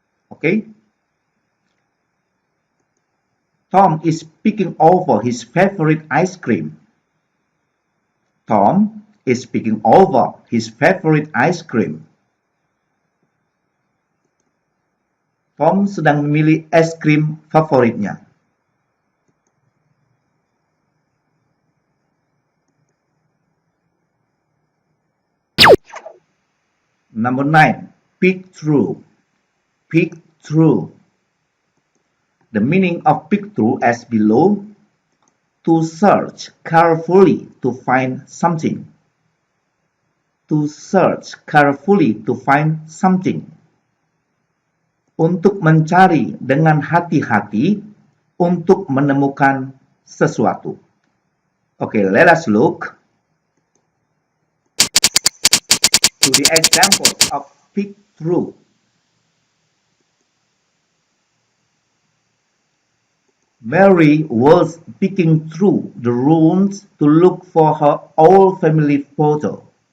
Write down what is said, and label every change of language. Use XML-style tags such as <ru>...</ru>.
<en>Okay? Tom is picking over his favorite ice cream. Tom is picking over his favorite ice cream.</en> <id>Tom sedang memilih es krim favoritnya.</id> <en>Number 9. Peek through. Peek through. The meaning of peek through as below: to search carefully to find something. To search carefully to find something.</en> <id>Untuk mencari dengan hati-hati untuk menemukan sesuatu.</id> <en>Okay, let us look to the examples of peek through. Mary was peeking through the rooms to look for her old family photo.</en>